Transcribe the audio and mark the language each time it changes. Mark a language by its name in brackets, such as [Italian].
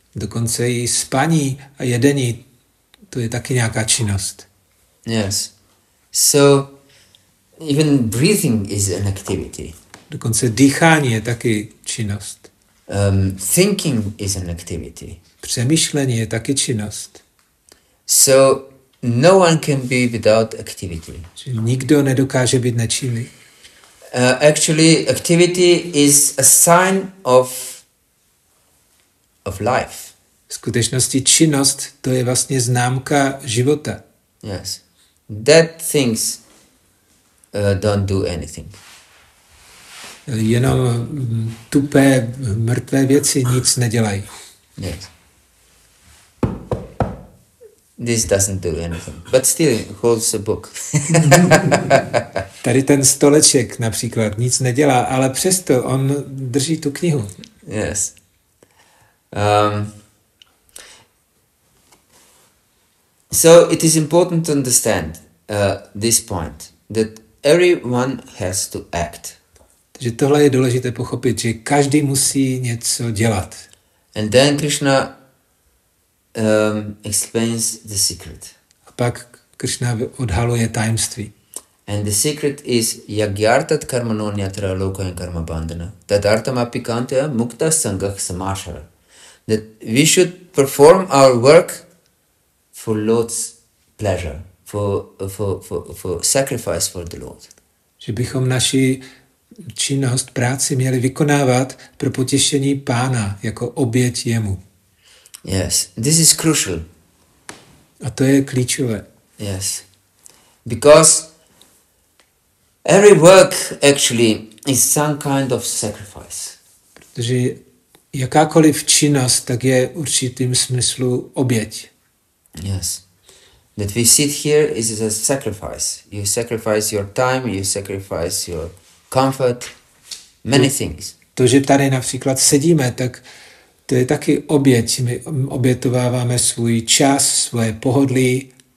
[Czech] Dokonce i spaní a jedení, to je taky nějaká činnost. [English] Yes. So, even breathing is an activity. [Czech] Dokonce dýchání je taky činnost. [English] Thinking is an activity. [Czech] Přemýšlení je taky činnost. [English] So, no one can be without activity. [Czech] Že nikdo nedokáže být nečinný. [English] Actually, activity is a sign of life. [Czech] V skutečnosti činnost, to je vlastně známka života. [English] Yes. Dead things don't do anything. [Czech] Jenom tupé, mrtvé věci nic nedělají. [English] Yes. This doesn't do anything, but still holds a book. [Czech] Tady ten stoleček například nic nedělá, ale přesto on drží tu knihu. [English] Yes. So it is important to understand this point, that everyone has to act. [Czech] Takže tohle je důležité pochopit, že každý musí něco dělat. [English] And then Krishna explains the secret. [Czech] A pak Krishna odhaluje tajemství. [English] And the secret is [Sanskrit] yagyartat karmanonyatra lokayan karma bandhana tadartam apikantya mukta sangah samashara. [English] That we should perform our work for Lord's pleasure, for sacrifice for the Lord. [Czech] Že bychom naši činnost, práci měli vykonávat pro potěšení Pána, jako oběť jemu. [English] Yes, this is crucial. [Czech] A to je klíčové. [English] Yes, because every work actually is some kind of sacrifice. [Czech] Protože jakákoliv činnost, tak je určitým smyslu oběť. [English] Yes. That we sit here is a sacrifice. You sacrifice your time, you sacrifice your comfort, many things. [Czech] To, že tady například sedíme, tak to je taky oběť. My obětováváme svůj čas, svoje pohodlí.